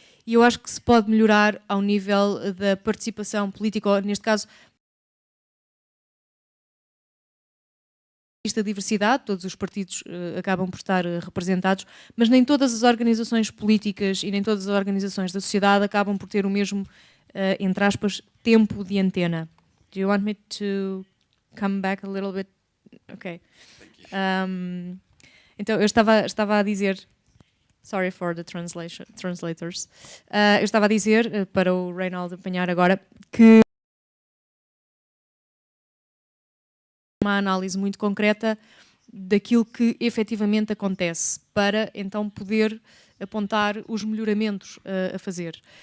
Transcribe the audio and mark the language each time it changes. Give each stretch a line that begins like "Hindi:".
Portuguese: E eu acho que se pode melhorar ao nível da participação política, ou neste caso, a diversidade, todos os partidos acabam por estar representados, mas nem todas as organizações políticas e nem todas as organizações da sociedade acabam por ter o mesmo, entre aspas, tempo de antena.
English: Do you want me to come back a little bit? Ok.
Portuguese: Então, eu estava a dizer,
English: sorry for the translators,
Portuguese: eu estava a dizer, para o Reinaldo apanhar agora, que uma análise muito concreta daquilo que efetivamente acontece, para então poder apontar os melhoramentos a fazer.